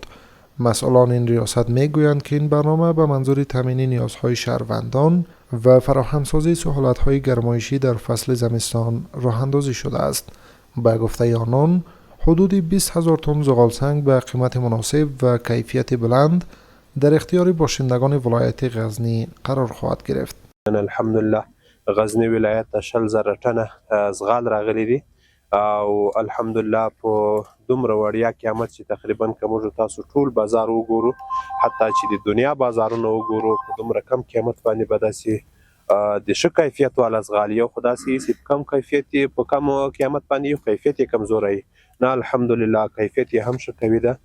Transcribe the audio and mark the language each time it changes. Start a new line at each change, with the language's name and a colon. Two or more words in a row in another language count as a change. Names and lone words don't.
Persian: مسئولان این ریاست میگویند که این برنامه به منظور تامین نیازهای شهروندان و فراهمسازی سهولت‌های گرمایشی در فصل زمستان راه اندازی شده است. به گفته آنان، حدود 20,000 تن زغالسنگ به قیمت مناسب و کیفیت بلند در اختیار باشندگان ولایت غزنی قرار خواهد گرفت.
Pashto: الحمدلله غزنی ولایت ته 40,000 ټنه زغال راغلي دي او الحمدلله په دومره وړیا قیمت چې تقریبا که موږ تاسو ټول بازار وګورو، حتی چې د دنیا بازارونه وګورو، په دومره کم قیمت باندې به داسې د ښه کیفیت والا زغال یو خو داسې ایسي په کم کیفیت یې په کم قیمت باندې یو کیفیت یې کمزوری نه، الحمدلله کیفیت یې هم ښه قوي ده.